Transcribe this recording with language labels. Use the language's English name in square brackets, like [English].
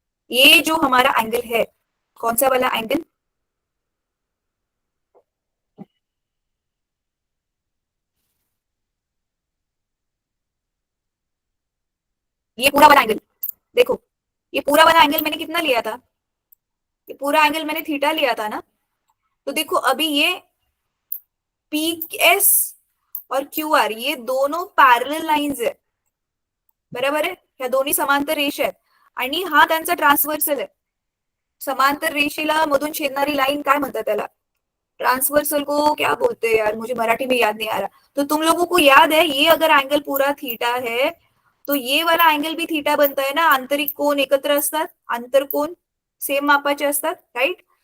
[Hindi] ये जो हमारा एंगल है, कौन सा वाला एंगल, ये पूरा वाला एंगल देखो, ये पूरा वाला एंगल मैंने कितना लिया था, ये पूरा एंगल मैंने थीटा लिया था ना। तो देखो अभी ये पी एस और क्यू आर ये दोनों पैरेलल लाइन्स [Marathi] आहे, बरोबर आहे, ह्या दोन्ही समांतर रेषा आहेत आणि हा त्यांचा ट्रान्सव्हर्सल आहे। समांतर रेषेला मधून छेदणारी लाइन काय म्हणतात त्याला, [Hindi] ट्रांसवर्सल को क्या बोलते हैं यार, मुझे मराठी में याद नहीं आ रहा। तो तुम लोगों को याद है ये अगर एंगल पूरा थीटा है तो ये वाला एंगल भी थीटा बनता है ना, [Marathi] आंतरिक कोण एकत्र असतात, आंतरकोण सेम मापाचे असतात, [Hindi] राइट।